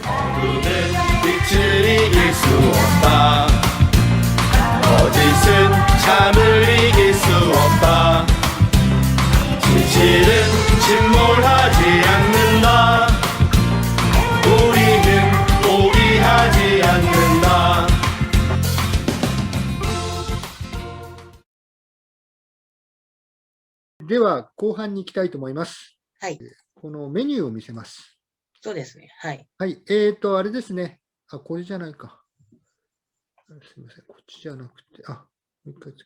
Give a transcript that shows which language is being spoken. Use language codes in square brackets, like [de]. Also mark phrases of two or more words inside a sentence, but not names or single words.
[ko] 어두운 빛을 이길 수 없다. 거짓은 참을 이길 수 없다. 진실은 침몰하지 않는다. 우리는 포기하지 않는다. [ja] では、後半に行きたいと思います。はい。このメニューを見せます。そうですね。はい。はい。あれですね。あ、これじゃないか。すみません。こっちじゃなくて、もう一回つけ。